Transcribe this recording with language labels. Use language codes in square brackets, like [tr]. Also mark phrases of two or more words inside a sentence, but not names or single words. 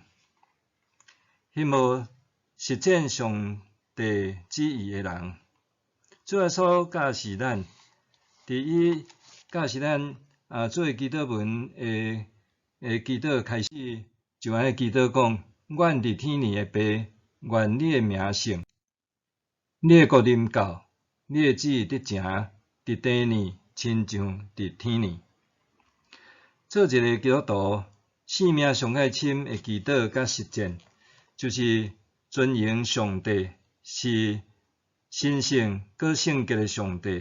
[nan] 希望实践上帝旨意的人，主耶稣教示咱，伫伊教示咱做祈祷文的祈祷开始，就安尼祈祷讲：阮伫天里的爸，愿你的名圣，你的国临到，你的旨意得成，伫地里亲像伫天里。做一个基督徒，性命上爱深的祈祷甲实践， 就是尊迎上帝，是神圣佮圣洁的上帝。